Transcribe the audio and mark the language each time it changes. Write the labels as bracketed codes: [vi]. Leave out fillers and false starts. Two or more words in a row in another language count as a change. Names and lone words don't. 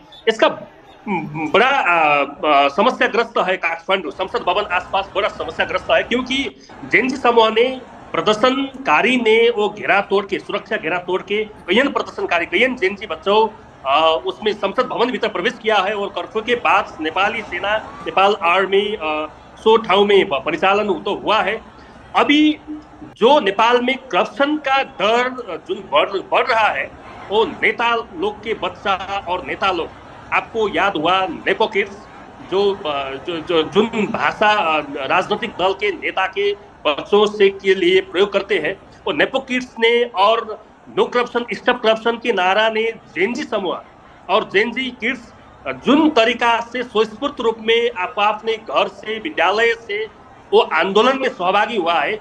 [hi] इसका बड़ा समस्याग्रस्त है काठमांडू संसद भवन आसपास, बड़ा समस्याग्रस्त है, क्योंकि जेनजी समूह ने, प्रदर्शनकारी ने वो घेरा तोड़ के, सुरक्षा घेरा तोड़ के कईयन प्रदर्शनकारी, कईयन जेनजी बच्चों उसमें संसद भवन भीतर प्रवेश किया है। और कर्फ्यू के बाद नेपाली सेना, नेपाल आर्मी 100 ठाउँ में परिचालन तो हुआ है। अभी जो नेपाल में करप्शन का डर जो बढ़ रहा है, वो नेता लोग के बच्चा और नेता लोग, आपको याद हुआ [en] nepo kids, [hi] जो भाषा राजनीतिक दल के नेता के बच्चों से के लिए प्रयोग करते हैं, वो [en] nepo kids [hi] ने और [en] no corruption stop corruption [hi] के नारा ने जेनजी समूह और [en] GenZ kids [hi] जुन तरीका से स्वस्फूर्त रूप में आप अपने घर से, विद्यालय से वो आंदोलन में सहभागी हुआ है।